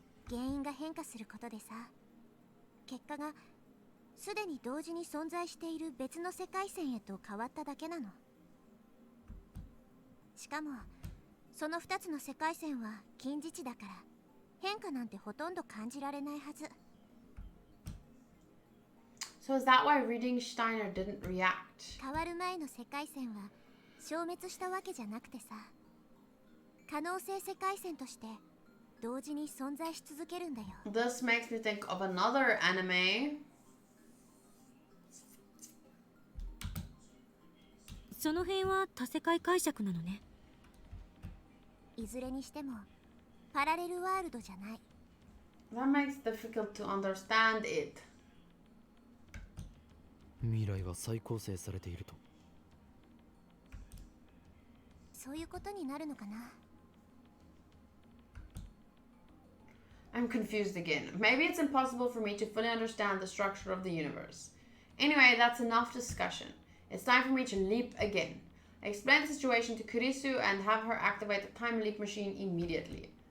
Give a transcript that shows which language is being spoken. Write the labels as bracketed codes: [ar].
[ja] 原因が変化することでさ、結果がすでに同時に存在している別の世界線へと変わっただけなの。しかもその2つの世界線は近似値だから変化なんてほとんど感じられないはず。 [en] So is that why reading Steiner didn't react? [ja] 変わる前の世界線は消滅したわけじゃなくてさ、可能性世界線として同時に存在し続けるんだよ。 [en] This makes me think of another anime. [ja] その辺は多世界解釈なのね。いずれにしてもパラレルワールドじゃない。 [en] That makes it difficult to understand it. [ja] 未来は再構成されていると。そういうことになるのかな。 [en] I'm confused again. Maybe it's impossible for me to fully understand the structure of the universe. Anyway, that's enough discussion. It's time for me to leap again. I explain the situation to Kurisu and have her activate the time leap machine immediately.